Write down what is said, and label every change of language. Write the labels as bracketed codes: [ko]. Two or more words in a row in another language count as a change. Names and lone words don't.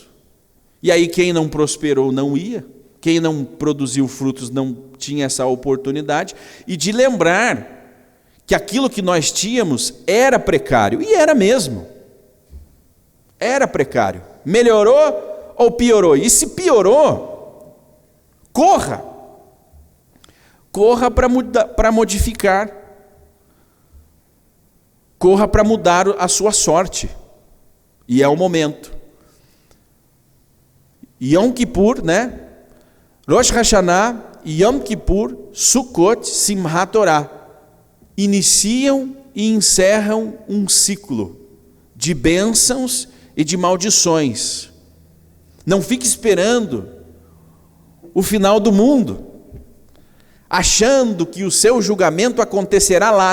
[pt] E aí quem não prosperou não ia, quem não produziu frutos não tinha essa oportunidade, e de lembrar que aquilo que nós tínhamos era precário, e era mesmo, era precário. Melhorou ou piorou? E se piorou, corra para modificar, corra para mudar a sua sorte, e é o momento. Yom Kippur, Rosh Hashanah, Yom Kippur, Sukkot, Simchat Torah, iniciam e encerram um ciclo de bênçãos e de maldições. Não fique esperando o final do mundo, achando que o seu julgamento acontecerá lá.